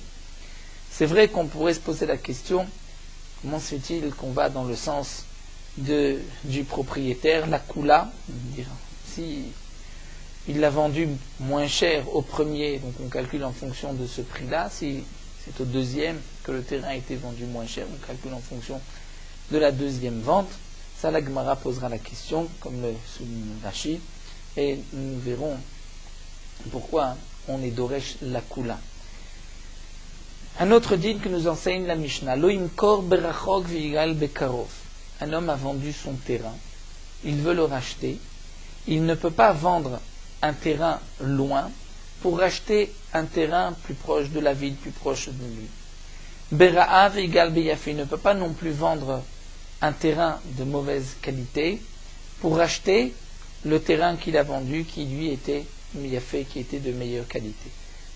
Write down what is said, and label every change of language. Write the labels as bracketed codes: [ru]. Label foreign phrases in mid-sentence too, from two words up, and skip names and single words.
[fr] C'est vrai qu'on pourrait se poser la question, comment se fait-il qu'on va dans le sens du propriétaire, la kula, si il l'a vendu moins cher au premier, donc on calcule en fonction de ce prix-là, si c'est au deuxième que le terrain a été vendu moins cher, on calcule en fonction de la deuxième vente. Ça, la Gemara posera la question, comme le souligne Rashi, et nous verrons pourquoi on est [he] Doresh la Kula. [fr] Un autre din que nous enseigne la Mishnah, [he] Lo imkor berachok v'igal bekarov. [fr] Un homme a vendu son terrain, il veut le racheter, il ne peut pas vendre un terrain loin pour racheter un terrain plus proche de la ville, plus proche de lui. [he] Bera'a v'igal beyafi, [fr] il ne peut pas non plus vendre un terrain de mauvaise qualité pour racheter le terrain qu'il a vendu qui lui était Yafé, qui était de meilleure qualité.